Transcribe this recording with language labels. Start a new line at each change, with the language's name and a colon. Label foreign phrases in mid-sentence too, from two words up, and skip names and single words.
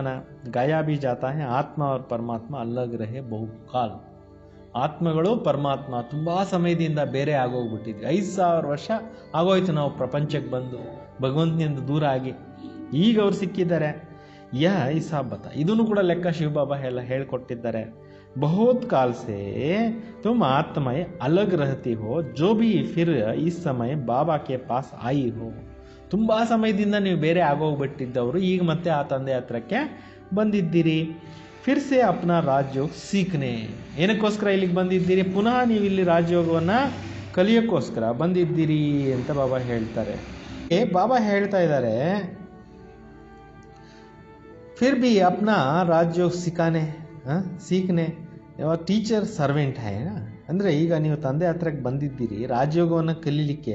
Hindi: गाया भी जाता है आत्मा और परमात्मा अलग रहे बहुकाल,
Kannada: ಆತ್ಮಗಳು ಪರಮಾತ್ಮ ತುಂಬ ಸಮಯದಿಂದ ಬೇರೆ ಆಗೋಗ್ಬಿಟ್ಟಿದ್ವಿ. 5000 ವರ್ಷ ಆಗೋಯ್ತು ನಾವು ಪ್ರಪಂಚಕ್ಕೆ ಬಂದು, ಭಗವಂತನಿಂದ ದೂರ ಆಗಿ. ಈಗ ಅವ್ರು ಸಿಕ್ಕಿದ್ದಾರೆ.
Hindi: हिसाब बता,
Kannada: ಇದನ್ನು ಕೂಡ ಲೆಕ್ಕ ಶಿವಬಾಬಾ ಎಲ್ಲ ಹೇಳ್ಕೊಟ್ಟಿದ್ದಾರೆ.
Hindi: बहुत काल से तुम आत्माएं अलग रहती हो, जो भी फिर इस समय ಬಾಬಾ के पास आई हो.
Kannada: ತುಂಬ ಸಮಯದಿಂದ ನೀವು ಬೇರೆ ಆಗೋಗ್ಬಿಟ್ಟಿದ್ದವರು ಈಗ ಮತ್ತೆ ಆ ತಂದೆ ಹತ್ರಕ್ಕೆ ಬಂದಿದ್ದೀರಿ.
Hindi: फिर से अपना राजयोग सीखने,
Kannada: ಏನಕ್ಕೋಸ್ಕರ ಇಲ್ಲಿಗೆ ಬಂದಿದ್ದೀರಿ? ಪುನಃ ನೀವು ಇಲ್ಲಿ ರಾಜಯೋಗವನ್ನು ಕಲಿಯೋಕ್ಕೋಸ್ಕರ ಬಂದಿದ್ದೀರಿ ಅಂತ ಬಾಬಾ ಹೇಳ್ತಾರೆ. ಬಾಬಾ ಹೇಳ್ತಾ ಇದ್ದಾರೆ,
Hindi: फिर भी अपना राजयोग सिखाने सीखने टीचर सर्वेंट है ना,
Kannada: ಅಂದರೆ ಈಗ ನೀವು ತಂದೆ ಹತ್ರಕ್ಕೆ ಬಂದಿದ್ದೀರಿ ರಾಜಯೋಗವನ್ನು ಕಲೀಲಿಕ್ಕೆ.